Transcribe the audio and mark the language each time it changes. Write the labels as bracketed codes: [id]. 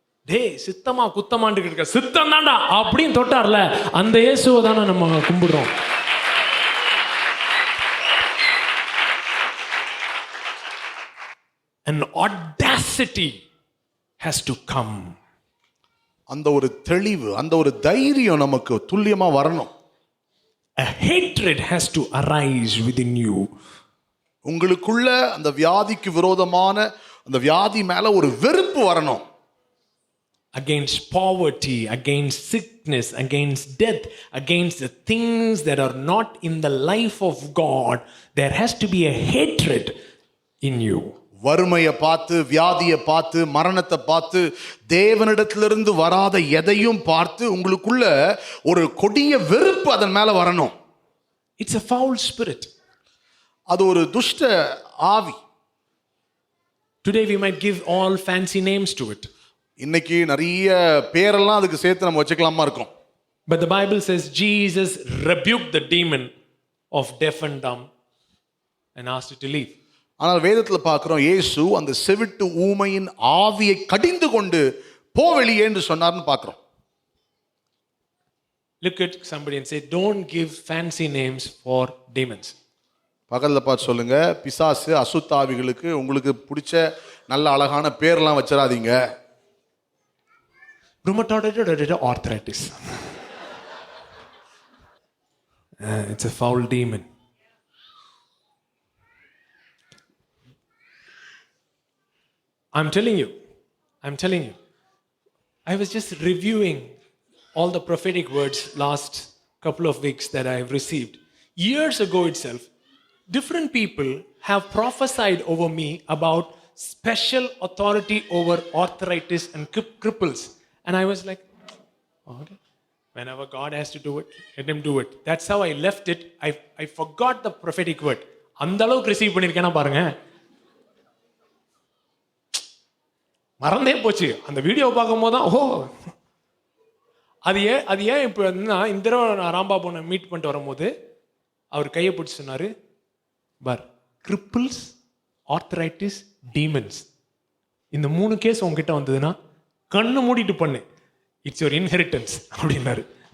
[ta] டேய் சித்தமா குத்தமான்னு இருக்க, சித்தம் தான்டா அப்படின்னு தொட்டார்ல, அந்த இயேசுவை தானே நம்ம கும்பிடுறோம். [en] An audacity has to come. [ta] அந்த ஒரு தெளிவு, அந்த ஒரு தைரியம் நமக்கு துல்லியமா வரணும். [en] A hatred has to arise within you. [ta] உங்களுக்குள்ள அந்த வியாதிக்கு விரோதமான அந்த வியாதி மேல ஒரு வெறுப்பு வரணும். [en] Against poverty, against sickness, against death, against the things that are not in the life of God, there has to be a hatred in you. [ta] வறுமையை பார்த்து, வியாதியை பார்த்து, மரணத்தை பார்த்து, தேவனிடத்திலிருந்து வராத எதையும் பார்த்து உங்களுக்குள்ள ஒரு கொடிய வெறுப்பு அதன் மேல வரணும். [en] It's a foul spirit. [ta] அது ஒரு துஷ்ட ஆவி. [en] Today we might give all fancy names to it. [ta] இன்னைக்கு நிறைய பேரெல்லாம் அதுக்கு சேர்த்து நம்ம வச்சுக்கலாமா இருக்கும். [en] But the Bible says Jesus rebuked the demon of deaf and dumb and asked it to leave. [ta] ஆனால் வேதத்தில் பார்க்குறோம் இயேசு அந்த செவிட்டு ஊமையின் ஆவியை கடிந்து கொண்டு போ வெளியே என்று சொன்னார்னு பார்க்குறோம். [en] Look at somebody and say, don't give fancy names for demons. [ta] பக்கத்தில் பார்த்து சொல்லுங்க, பிசாசு அசுத்தாவிகளுக்கு உங்களுக்கு பிடிச்ச நல்ல அழகான பேர்லாம் வச்சிடாதீங்க. [en] Rheumatoid arthritis. It's a foul demon. I'm telling you. I was just reviewing all the prophetic words last couple of weeks that I have received. Years ago itself, different people have prophesied over me about special authority over arthritis and cripples. And I was like, okay, whenever God has to do it, let him do it. That's how I left it. I forgot the prophetic word. [ta] அந்த அளவுக்கு receive பண்ணியிருக்கேன்னா பாருங்க, மறந்தே போச்சு. அந்த video பார்க்கும் போது தான் அது ஏன் இப்போ இந்த தடவை நான் ராம்பாபுனை மீட் பண்ணிட்டு வரும்போது அவர் கையை பிடிச்சி சொன்னார், பார், கிரிப்பிள்ஸ், ஆர்த்தரைட்டிஸ், டீமன்ஸ், இந்த 3 கேஸ் உங்ககிட்ட வந்ததுன்னா கண்ணு மூடிட்டு பண்ணு, [en] it's your inheritance [ta] அப்படின்னாரு.